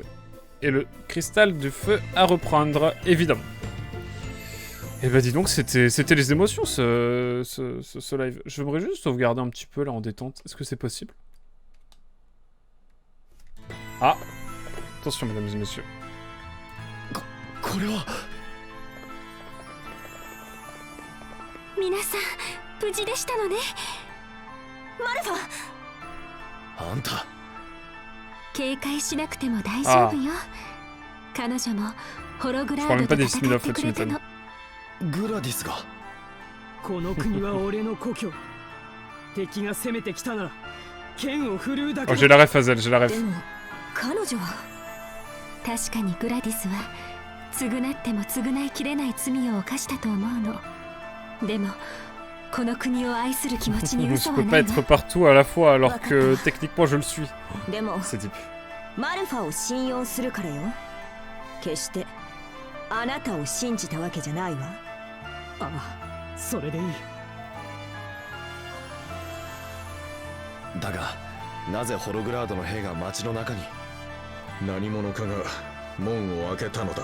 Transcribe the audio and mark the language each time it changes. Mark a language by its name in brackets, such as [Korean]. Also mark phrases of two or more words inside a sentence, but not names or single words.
[French] Et le cristal du feu à reprendre, évidemment. Et bah dis donc, c'était les émotions ce live. Je voudrais juste sauvegarder un petit peu là en détente. Est-ce que c'est possible? Ah, attention mesdames et messieurs. [Japanese] これは皆さん無事でしたのね。マルファ、あんた警戒しなくても大丈夫よ。彼女もホログラードと戦ってくれたの。グラディスがこの国は俺の故郷。敵が攻めてきたなら剣を振るうだけ [French] Oh, j'ai la ref, Hazel, j'ai la ref. [Japanese] でも彼女は確かにグラディスは償っても償いきれない罪を犯したと思うの。でもこの国を愛する気持ちに [French] Je [Japanese] 嘘は [French] peux [Japanese] な [French] pas [Japanese] い [French] être [Japanese] わ。 [French] partout à la fois alors que techniquement je le suis. [Japanese] でも [French] C'est deep. [Japanese] マルファを信用するからよ。決してあなたを信じたわけじゃないわ。ああ、それでいい。だがなぜホログラードの兵が町の中に？何者かが門を開けたのだ。